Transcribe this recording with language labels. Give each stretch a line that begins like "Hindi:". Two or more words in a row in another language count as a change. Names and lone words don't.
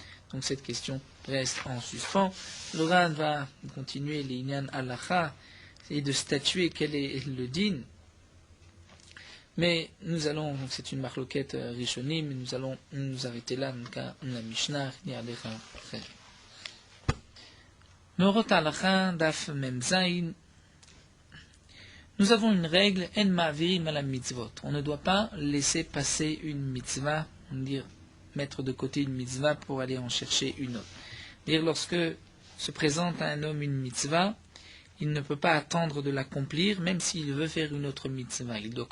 French: Donc cette question reste en suspens. Le Ran va continuer les
Hebrew: ענייני הלכה
French: et de statuer quel est le din. Mais nous allons, donc c'est une
Hebrew: מחלוקת ראשונים,
French: mais nous allons nous arrêter là, car la Mishnah n'y a pas.
Hebrew: מאורות הלכה דף מ״ז.
French: Nous avons une règle,
Hebrew: אין מעבירין על המצוות.
French: On ne doit pas laisser passer une mitzvah, dire mettre de côté une mitzvah pour aller en chercher une autre. Dire lorsque se présente à un homme une mitzvah, il ne peut pas attendre de l'accomplir, même s'il veut faire une autre mitzvah.